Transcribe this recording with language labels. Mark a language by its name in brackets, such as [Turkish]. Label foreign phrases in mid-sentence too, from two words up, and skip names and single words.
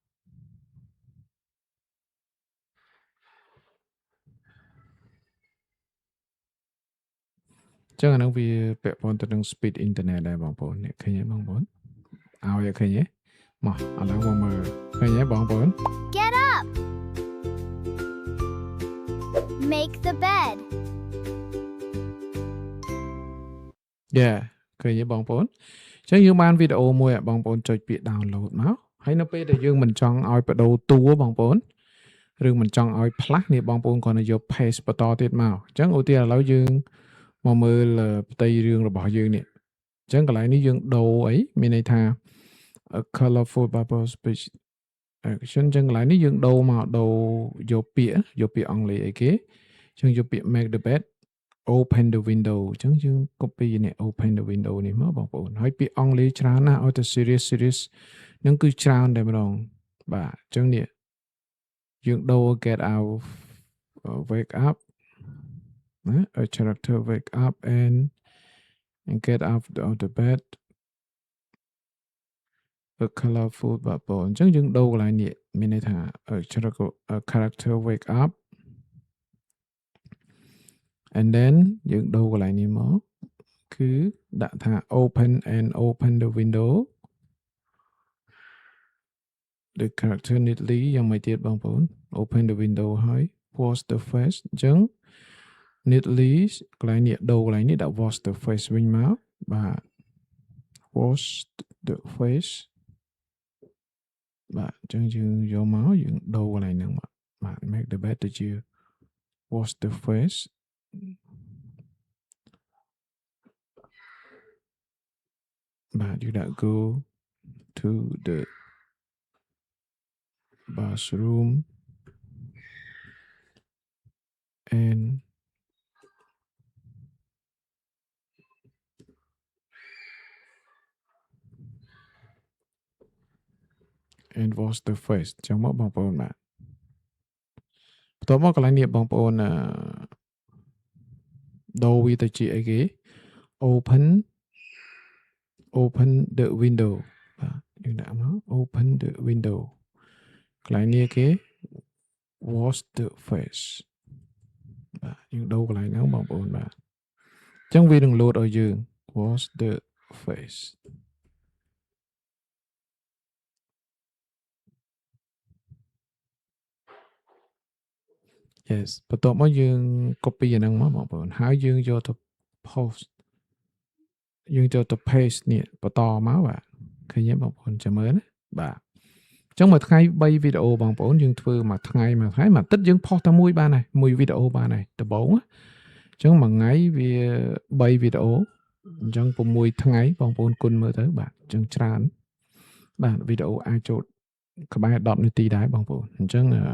[Khmer] ចឹងអានឹងវាពាក់ព័ន្ធទៅនឹង [English] speed internet [Khmer] ដែរបងប្អូននេះឃើញទេបងប្អូនឲ្យឃើញទេមកឥឡូវមកមើលឃើញទេបងប្អូន [English] Get up. Make the bed. [Khmer] ឃើញទេបងប្អូនអញ្ចឹងយើងបានវីដេអូមួយបងប្អូនចុចពាក្យ download មកហើយនៅពេលដែលយើងមិនចង់ឲ្យបដូរតួបងប្អូនឬមិនចង់ឲ្យផ្លាស់នេះ បងប្អូនគ្រាន់តែយក paste បន្តទៀតមកអញ្ចឹងឧទាហរណ៍ឥឡូវយើងមកមើលផ្ទៃរឿងរបស់យើងនេះអញ្ចឹងកន្លែងនេះយើងដូ រអីមានន័យថា [English] colorful bubble speech action [Khmer] អញ្ចឹងកន្លែងនេះយើងដូរមកដូរយកពាក្យអង់គ្លេសអីគេអញ្ចឹងយកពាក្យ [English] make the bed open the window [Khmer] អញ្ចឹងយើង copy នេះ [English] open the window [Khmer] នេះមកបងប្អូនហើយពាក្យអង់គ្លេសច្រើនណាស់ឲ្យទៅ serious ហ្នឹងគឺច្រើនតែម្ដងបាទអញ្ចឹងនេះយើងដូរ [English] get out wake up [Khmer] ណា [English] a character wake up and get out of the bed a colorful bubble [Khmer] អញ្ចឹងយើងដូរកន្លែងនេះមានន័យថា [English] a character wake up and then [Khmer] យើងដូរកន្លែងនេះមកគឺដាក់ថា [English] open the window the character neatly [Khmer] យ៉ាងម៉េចទៀតបងប្អូន [English] open the window [Khmer] ហើយ [English] wash the face [Khmer] អញ្ចឹង neatly កន្លែងនេះដូរកន្លែងនេះដាក់ [English] wash the face [Khmer] វិញមកបាទ [English] wash the face [Khmer] បាទអញ្ចឹងយើងយកមកយើងដូរកន្លែងហ្នឹងមកបាទ [English] make the bed [Khmer] ទៅជា [English] wash the face [Khmer] បាទយើងដាក់ [English] go to the bathroom and wash the face [Khmer] អញ្ចឹងមកបងប្អូនបាទបន្ទាប់មកកន្លែងនេះបងប្អូន ដូរវាទៅជាអីគេ [English] open the window [Khmer] បាទយើងដាក់មក [English] open the window [Khmer] កន្លែងនេះគេ [English] wash the face [Khmer] បាទយើងដូរកន្លែងហ្នឹងបងប្អូនបាទអញ្ចឹងវានឹង load ឲ្យយើង [English] wash the face [Khmer] yes បន្ទាប់មកយើង copy អាហ្នឹងមកបងប្អូនហើយយើងយកទៅ post យើងយកទៅ paste នេះបន្តមក បាទឃើញទេបងប្អូនចាំមើលណាបាទអញ្ចឹងមួយថ្ងៃ3វីដេអូបងប្អូនយើងធ្វើមួយថ្ងៃមួយអាទិត្យយើងផុសតែមួយបានហើយមួយវីដេអូបានហើយដំបូងអញ្ចឹងមួយថ្ងៃវា3វីដេអូអញ្ចឹង6ថ្ងៃបងប្អូនគុណមើលទៅបាទអញ្ចឹងច្រើនបាទវីដេអូអាចចូលក្បែរ10នាទីដែរបងប្អូនអញ្ចឹង